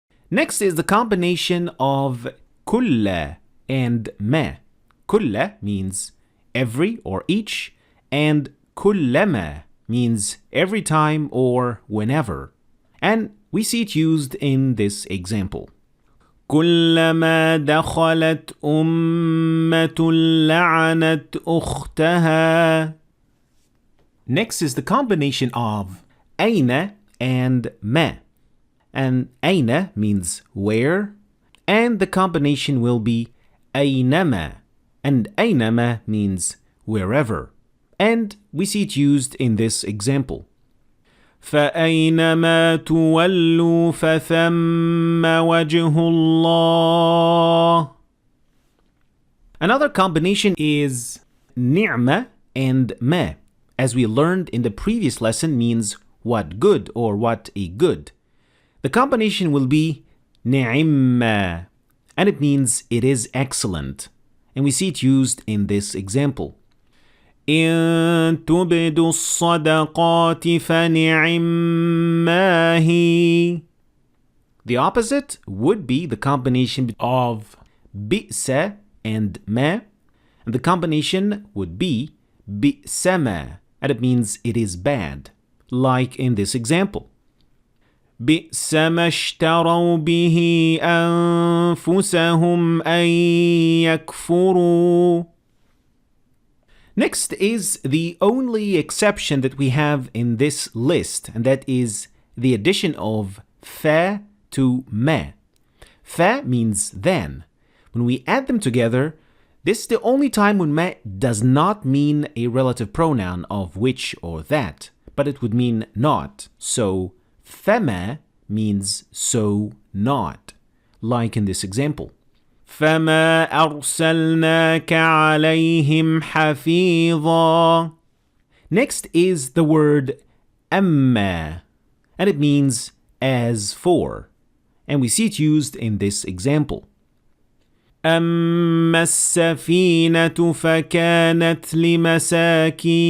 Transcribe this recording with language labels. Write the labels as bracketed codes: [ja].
[en] Next is the combination of كل and ما. كل means every or each, and كلما means every time or whenever. And we see it used in this example. [ar] كلما دخلت أمة لعنت أختها. [en] Next is the combination of أين and ما. And أين means where, and the combination will be أينما. And أينما means wherever. And we see it used in this example. [ar] فأينما تولوا فثم وجه الله. [en] Another combination is نعمة and ما, as we learned in the previous lesson, means what good or what a good. The combination will be نعمة, and it means it is excellent. And we see it used in this example. [ar] إن تبدوا الصدقات فنعما هي. [en] The opposite would be the combination of بئس and ما, and the combination would be بئسما, and it means it is bad, like in this example. [ar] بئس ما اشتروا به أنفسهم أن يكفروا. [en] Next is the only exception that we have in this list, and that is the addition of fa to ma. Fa means then. When we add them together, this is the only time when ma does not mean a relative pronoun of which or that, but it would mean not. So fama means so not, like in this example. [ar] فما أرسلناك عليهم حفيظا. [en] Next is the word أما, and it means as for, and we see it used in this example. [ar] أما السفينة فكانت لمساكين.